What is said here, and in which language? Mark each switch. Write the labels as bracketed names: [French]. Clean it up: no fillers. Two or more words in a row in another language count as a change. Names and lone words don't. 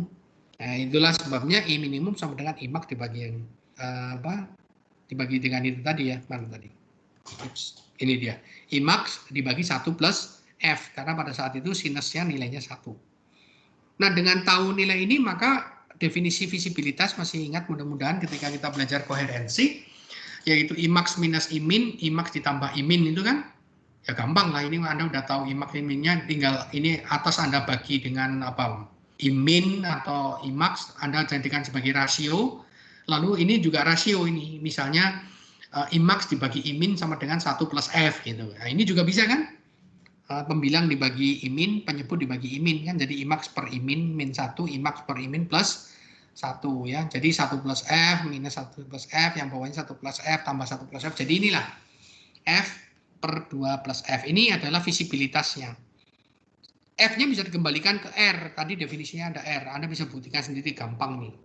[Indonesian] Nah itulah sebabnya I minimum sama dengan I max dibagi yang dibagi dengan itu tadi ya, mana tadi, ini dia, I max dibagi 1 plus F, karena pada saat itu sinusnya nilainya 1. Nah, dengan tahu nilai ini, maka definisi visibilitas masih ingat mudah-mudahan ketika kita belajar koherensi, yaitu I max minus I min, I max ditambah I min itu kan, ya gampang lah, ini Anda udah tahu I max I minnya, tinggal ini atas Anda bagi dengan apa, I min atau I max, Anda jadikan sebagai rasio, lalu ini juga rasio ini, misalnya I max dibagi I min sama dengan 1 plus F gitu. Nah, ini juga bisa kan? Pembilang dibagi I min, penyebut dibagi I min kan, jadi I max per I min min 1, I max per I min plus 1 ya. Jadi 1 plus F minus 1 plus F, yang bawahnya 1 plus F tambah 1 plus F. Jadi inilah F per 2 plus F. Ini adalah visibilitasnya. F-nya bisa dikembalikan ke R. Tadi definisinya ada R. Anda bisa buktikan sendiri gampang nih.